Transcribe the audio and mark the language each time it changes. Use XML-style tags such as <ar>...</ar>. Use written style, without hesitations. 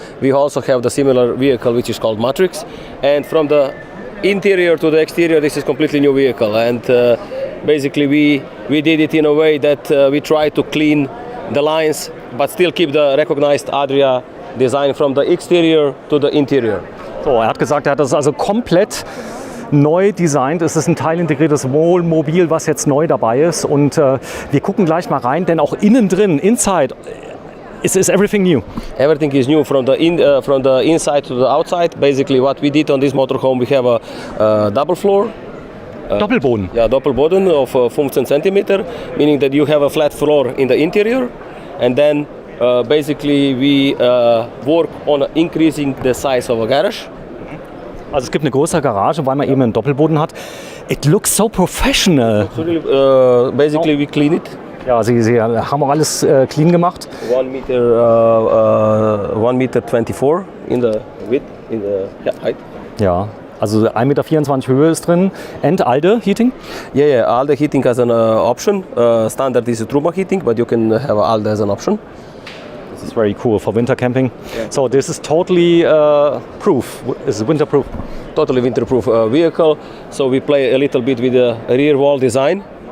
<en>We also have the similar vehicle which is called Matrix, and from the interior to the exterior this is completely new vehicle, and basically we did it in a way that we try to clean the lines but still keep the recognized Adria design from the exterior to the interior.</en> <de>So, er hat gesagt, er hat das also komplett neu designt. Es ist ein teilintegriertes Wohnmobil, was jetzt neu dabei ist, und wir gucken gleich mal rein, denn auch innen drin,</de> <en>inside, is everything new? Everything is new from the inside to the outside. Basically what we did on this motorhome, we have a double floor.</en> <de>Doppelboden.</de> <en>Yeah, Doppelboden of 15 centimeter, meaning that you have a flat floor in the interior, and then basically we work on increasing the size of a garage.</en> <de>Also es gibt eine größere Garage, weil man eben einen Doppelboden hat.</de> <en>It looks so professional. So really, basically we clean it.</en> <de>Ja, sie haben auch alles clean gemacht.</de> <en>1 meter 24 in the width, in the height.</en> <de>Ja, also 1,24 Meter Höhe ist drin.</de> <en>And ALDE heating? Yeah, ALDE heating has an option. Standard is a Truma heating, but you can have ALDE as an option. This is very cool for winter camping. Yeah. So this is totally proof. Is winter proof? Totally winterproof vehicle. So we play a little bit with the rear wall design.</en>